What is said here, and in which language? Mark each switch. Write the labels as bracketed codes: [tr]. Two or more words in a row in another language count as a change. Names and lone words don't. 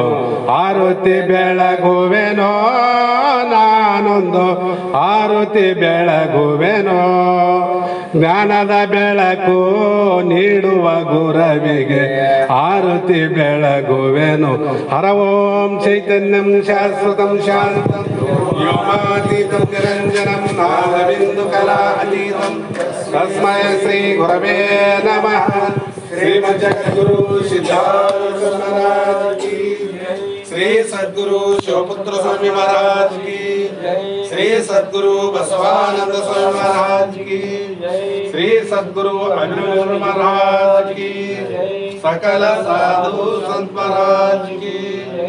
[kn] ಆರುತಿ ಬೆಳಗುವೆನೋ ನಾನೊಂದು, ಆರುತಿ ಬೆಳಗುವೆನೋ, ಜ್ಞಾನದ ಬೆಳಕು ನೀಡುವ ಗುರುವಿಗೆ ಆರುತಿ ಬೆಳಗುವೆನು. [sa] ಹರ ಓಂ ಚೈತನ್ಯಂ ಶಾಶ್ವತಂ ಶಾಂತಂ ವ್ಯೋಮಾತೀತಂ ನಿರಂಜನಂ ನಾದಬಿಂದು ಕಲಾ ಅತೀತಂ ತಸ್ಮೈ ಶ್ರೀ ಗುರವೇ ನಮಃ. [hi] श्रीमद् जगद्गुरु सिद्धारूढ महाराज की, श्री सद्गुरु शिवपुत्र स्वामी महाराज की, श्री सद्गुरु बसवानंद स्वामी महाराज की, श्री सद्गुरु अभिनव महाराज की, सकल साधु संत महाराज की